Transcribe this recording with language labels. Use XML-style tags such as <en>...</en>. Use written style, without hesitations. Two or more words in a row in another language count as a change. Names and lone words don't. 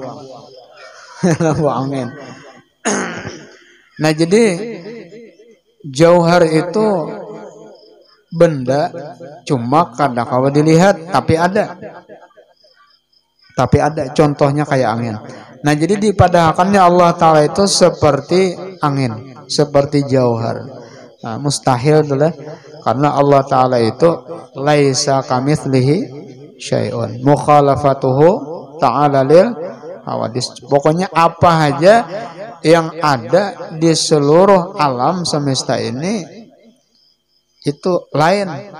<bjn>Membuang angin. Nah, jadi jauhar itu benda, cuma kadang-kala dilihat, tapi ada. Tapi ada, contohnya kayak angin. Nah, jadi dipadahkannya Allah Ta'ala itu seperti angin, seperti jauhar. Nah, mustahil adalah karena Allah Ta'ala itu</bjn> <ar>ليس كمثله شيء. مخالفته تعالى للحوادث.</ar> <bjn>Pokoknya apa aja yang ada di seluruh alam semesta ini itu lain.</bjn>